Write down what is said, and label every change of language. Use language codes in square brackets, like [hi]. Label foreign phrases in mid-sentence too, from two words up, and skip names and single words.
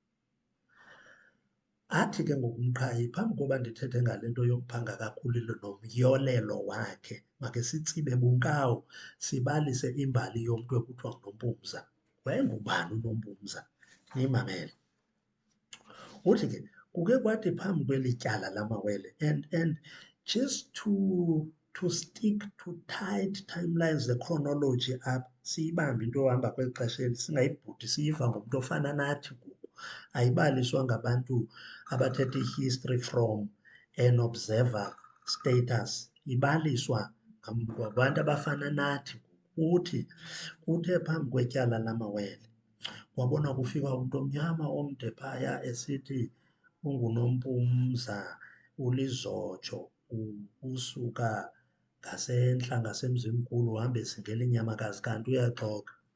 [xh] Athi ke ngoku uMqhayi, phambi koba ndithethe ngale nto yomphanga kaKhulile nomyolelo wakhe, makhe sitsibe bunkawu sibalise imbali yomntu ekuthiwa nguNompumza. Wayengubani uNompumza? Niyimamele. Uthi ke kuke kwathi phambi kweli tyala lamawele, [en] and just to stick to tight timelines, the chronology up, [xh] siyibambe into yohamba kweli xesha eli, singayibhudi siyiva ngumntu ofana nathi ngoku. Ayibaliswa ngabantu abathetha i-history [en] from an observer status, [xh] ibaliswa ngabantu abafana nathi. Uthi uthe phambi kwetyala lamawele wabona kufika umntu omnyama omde phaya esithi unguNompumza, ulizotsho, usuka ngasentla ngasemzimkhulu, uhamba esingela inyamakazi, kanti uyaxoka.